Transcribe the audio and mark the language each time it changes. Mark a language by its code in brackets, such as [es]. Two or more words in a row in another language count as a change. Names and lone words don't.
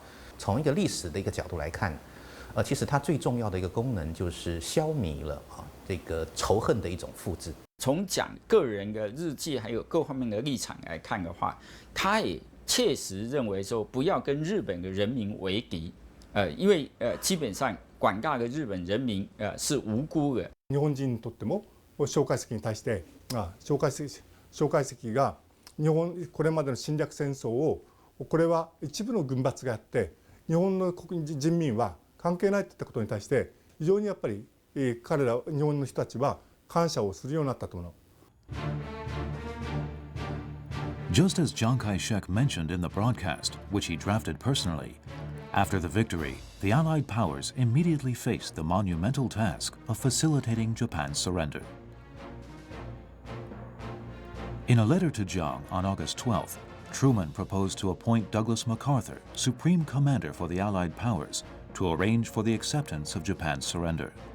[zh] 从一个历史的一个角度来看，其实它最重要的一个功能就是消弭了啊这个仇恨的一种复制。从讲个人的日记还有各方面的立场来看的话，他也切实认为说不要跟日本的人民为敌，因为基本上广大的日本人民是无辜的。 [ja] 日本人にとっても蒋介石に対して蒋介石が日本これまでの侵略戦争をこれは一部の軍閥がやって日本の人民は関係ないといったことに対して非常にやっぱり彼ら日本の人たちは感謝をするようになったと思う。 [en] Just as Chiang Kai-shek mentioned in the broadcast, which he drafted personally, after the victory, the Allied powers immediately faced the monumental task of facilitating Japan's surrender. In a letter to Chiang on August 12th, Truman proposed to appoint Douglas MacArthur, Supreme Commander for the Allied powers, to arrange for the acceptance of Japan's surrender.